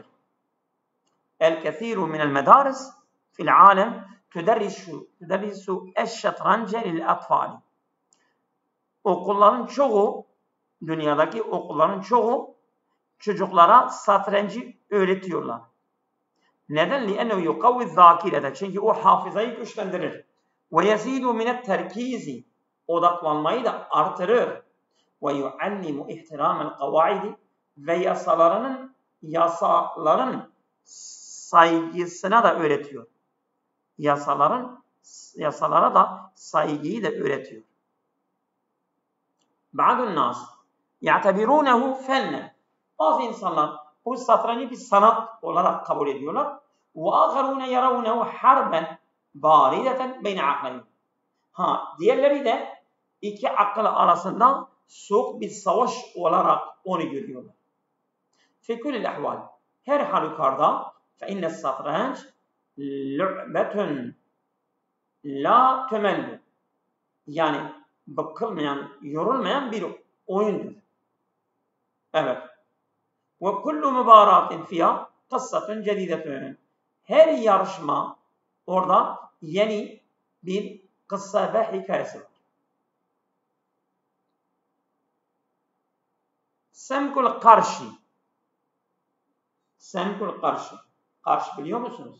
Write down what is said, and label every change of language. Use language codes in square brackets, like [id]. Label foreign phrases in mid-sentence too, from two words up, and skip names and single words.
[ar] الكثير من المدارس في العالم تدرس الشطرنج للأطفال. [tr] Okulların çoğu, dünyadaki okulların çoğu çocuklara satrancı öğretiyorlar. Neden? [ar] لِأَنَّهُ يُقَوِّ الذَّاكِرَةَ. [tr] Çünkü o hafızayı güçlendirir. [ar] وَيَزِيدُ مِنَ التَّرْكِيزِ. [tr] Odaklanmayı da artırır. [ar] وَيُعَلِّمُ اِحْتِرَامَ الْقَوَاعِدِ. [tr] Ve yasaların saygısına da öğretiyor. Yasalara da saygıyı da öğretiyor. [ar] بَعْضُ النَّاسِ يَعْتَبِرُونَهُ فَنًّا. [tr] Bazı insanlar bu satrancı bir sanat olarak kabul ediyorlar. [ar] وَآخَرُونَ يَرَوْنَهُ حَرْبًا بَارِدَةً بَيْنَ عَقْلَيْنِ. [tr] Diğerleri de iki akıl arasında soğuk bir savaş olarak onu görüyorlar. [ar] فِي كُلِّ الْاَحْوَالِ. [tr] Her halükarda [ar] فَاِنَّ السَّطْرَنْجِ لُعْبَةٌ لَا تُمَلُّ. [tr] Yani bıkılmayan, yorulmayan bir oyundur. Evet. [ar] وَكُلُّ مُبَارَاتٍ فِيهَا قَصَّةٌ جَدِيدَةٌ. [tr] Her yarışma orada yeni bir kıssa ve hikayesi var. Semkul karşı. Semkul karşı. Karşı biliyor musunuz?